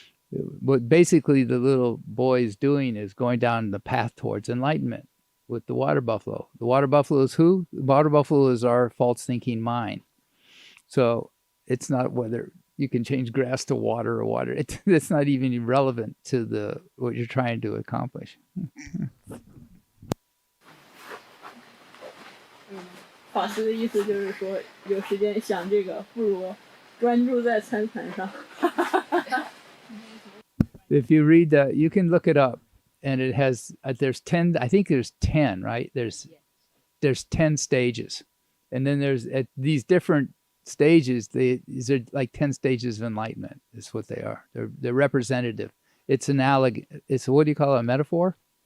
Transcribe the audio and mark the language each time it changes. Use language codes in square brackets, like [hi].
[en] What basically the little boy is doing is going down the path towards enlightenment with the water buffalo. The water buffalo is who? The water buffalo is our false thinking mind. So it's not whether you can change grass to water or water. It's not even relevant to what you're trying to accomplish. [zh] 法师的意思就是说，有时间想这个，不如专注在参禅上。 [en] If you read you can look it up, and it has there's 10. I think there's 10, right? There's 10 stages, and then there's at these different stages. These are like 10 stages of enlightenment. Is what they are. They're representative. It's analog. It's what do you call it, a metaphor?